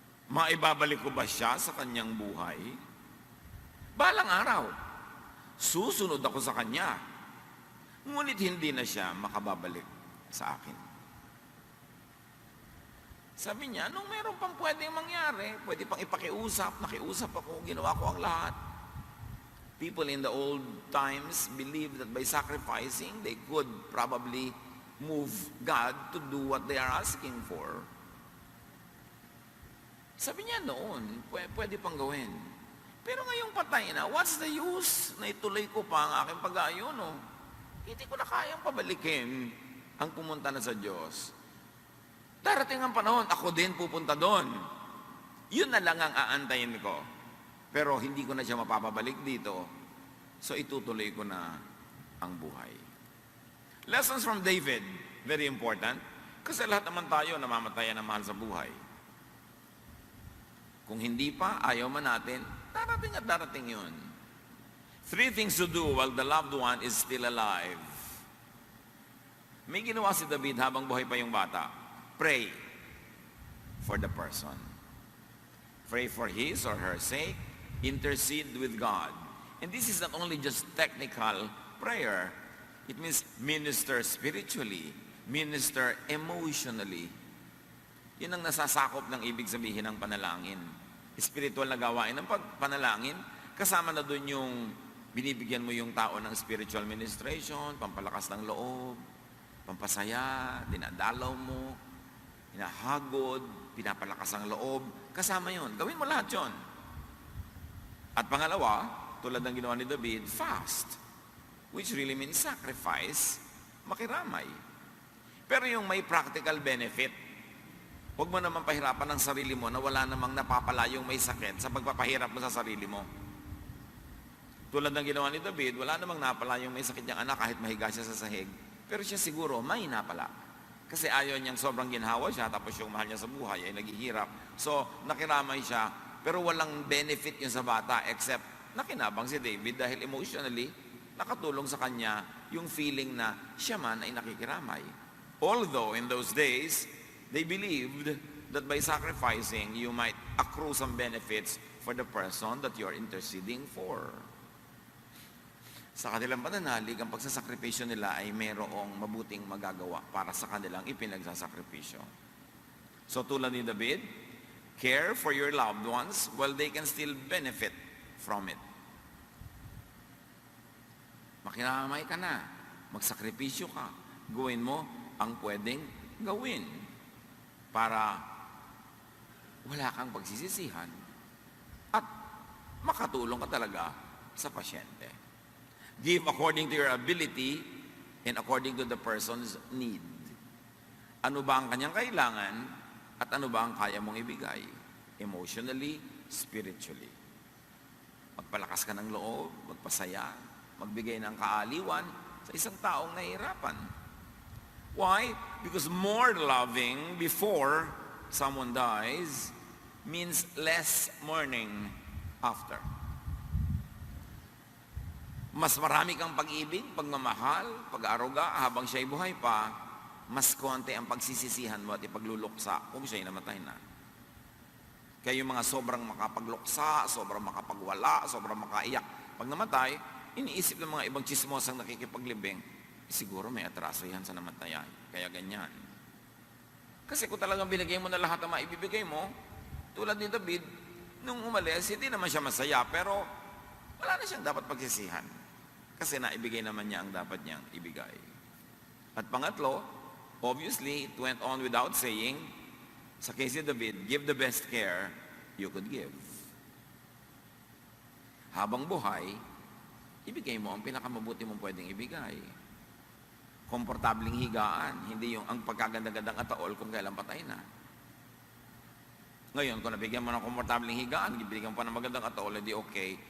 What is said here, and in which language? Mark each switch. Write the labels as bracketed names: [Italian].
[Filipino] Maibabalik ko ba siya sa kanyang buhay? Balang araw, susunod ako sa kanya, ngunit hindi na siya makababalik sa akin. Sabi niya, nung meron pang pwedeng mangyari, pwede pang ipakiusap, nakiusap ako, ginawa ko ang lahat. [English] People in the old times believed that by sacrificing, they could probably move God to do what they are asking for. [Filipino] Sabi niya noon, pwede pang gawin. Pero ngayong patay na, [English] what's the use [Filipino] na ituloy ko pa ang aking pag-aayuno? Hindi ko na kayang pabalikin ang pumunta na sa Diyos. Darating ang panahon, ako din pupunta doon. Yun na lang ang aantayin ko. Pero hindi ko na siya mapapabalik dito. So itutuloy ko na ang buhay. [English] Lessons from David, very important. [Filipino] Kasi lahat naman tayo namamatayan ng mahal sa buhay. Kung hindi pa, ayaw man natin, darating at darating yun. [English] 3 things to do while the loved one is still alive. [Filipino] May ginawa si David habang buhay pa yung bata. [English] Pray. for the person. Pray for his or her sake. Intercede with God. And this is not only just technical prayer. It means minister spiritually, minister emotionally. [Filipino] Yun ang nasasakop ng ibig sabihin ng panalangin. Spiritual na gawain ng panalangin, kasama na doon yung binibigyan mo yung tao ng spiritual ministration, pampalakas ng loob, pampasaya, dinadalaw mo, hinahagod, pinapalakas ang loob, kasama yun. Gawin mo lahat yun. At pangalawa, tulad ng ginawa ni David, [English] fast, which really means sacrifice, [Filipino] makiramay. Pero yung may practical benefit, huwag mo naman pahirapan ang sarili mo na wala namang napapala yung may sakit sa pagpapahirap mo sa sarili mo. Tulad ng ginawa ni David, wala namang napala yung may sakit niyang anak kahit mahiga siya sa sahig. Pero siya siguro may napala. Kasi ayaw niyang sobrang ginhawa siya, tapos yung mahal niya sa buhay ay naghihirap. So, nakiramay siya, pero walang benefit yun sa bata [English] except [Filipino] nakinabang si David dahil emotionally, nakatulong sa kanya yung feeling na siya man ay nakikiramay. [English] Although in those days, they believed that by sacrificing, you might accrue some benefits for the person that you're interceding for. [Filipino] Sa kanilang pananalig, ang pagsasakripisyo nila ay mayroong mabuting magagawa para sa kanilang ipinagsasakripisyo. So tulad ni David, [English] care for your loved ones while they can still benefit from it. [Filipino] Makiramay ka na, magsakripisyo ka, gawin mo ang pwedeng gawin para wala kang pagsisisihan at makatulong ka talaga sa pasyente. [English] Give according to your ability and according to the person's need. [Filipino] Ano ba ang kanyang kailangan at ano ba ang kaya mong ibigay? [English] Emotionally, spiritually. [Filipino] Magpalakas ka ng loob, magpasaya, magbigay ng kaaliwan sa isang taong nahihirapan. [English] Why? Because more loving before someone dies means less mourning after. [Filipino] Mas marami kang pag-ibig, pagmamahal, pag-aaruga habang siya'y buhay pa, mas konti ang pagsisisihan mo at ipagluluksa kung siya'y namatay na. Kaya yung mga sobrang makapagluksa, sobrang makapagwala, sobrang makaiyak, pag namatay, iniisip ng mga ibang chismosang nakikipaglibing, siguro may atraso yan sa namatayan, kaya ganyan. Kasi kung talagang binigay mo na lahat ang maibibigay mo, tulad ni David, nung umalis, hindi naman siya masaya, pero wala na siyang dapat pagsisihan. Kasi naibigay naman niya ang dapat niyang ibigay. At pangatlo, [English] obviously, it went on without saying, [Filipino] sa case ni David, [English] give the best care you could give. [Filipino] Habang buhay, ibigay mo ang pinakamabuti mong pwedeng ibigay. Komportabling higaan, hindi yung ang pagkaganda-gandang ataol kung kailan patay na. Ngayon, kung nabigyan mo ng komportabling higaan, bibigyan mo pa ng magandang ataol, hindi okay.